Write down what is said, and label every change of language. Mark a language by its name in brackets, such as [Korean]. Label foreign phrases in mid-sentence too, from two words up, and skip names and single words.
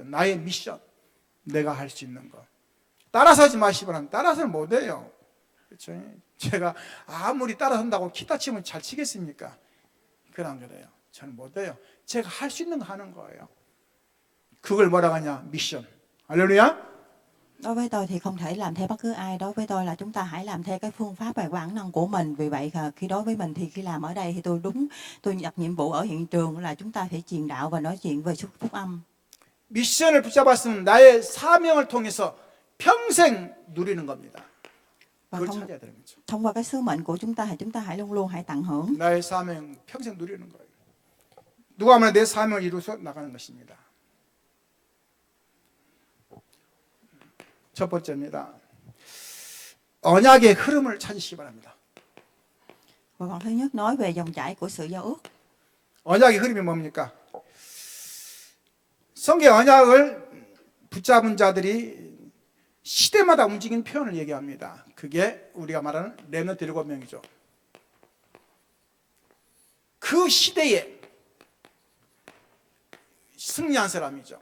[Korean] 나의 미션. 내가 할 수 있는 거. 따라서 하지 마시기 바랍니다. 따라서는 못해요. 그렇죠? 제가 아무리 따라선다고 기타 치면 잘 치겠습니까? 그건 그래요. 저는 못해요. 제가 할 수 있는 거 하는 거예요. 그걸 뭐라고 하냐? 미션. 할렐루야. [Vietnamese] Đối với tôi thì không thể làm theo bất cứ ai. Đối với tôi là chúng ta hãy làm theo cái phương pháp và bản năng của mình. Vì vậy khi đối với mình thì khi làm ở đây thì tôi nhận nhiệm vụ ở hiện trường là chúng ta phải truyền đạo và nói chuyện về phúc âm. [Korean] 미션을 붙잡았으면 나의 사명을 통해서 평생 누리는 겁니다. Và 그걸 찾아야 되는 거죠. [Vietnamese] thông qua cái sứ mệnh của chúng ta thì chúng ta hãy luôn luôn hãy tận hưởng. [Korean] 나의 사명 평생 누리는 거예요. 누가 하면 내 사명을 이루어서 나가는 것입니다. 첫 번째입니다. 언약의 흐름을 찾으시기 바랍니다. [Vietnamese] Và phần thứ nhất nói về dòng chảy của sự giao ước. [Korean] 언약의 흐름이 뭡니까? 성경 언약을 붙잡은 자들이 시대마다 움직이는 표현을 얘기합니다. 그게 우리가 말하는 렘넌트 7명이죠. 그 시대에 승리한 사람이죠.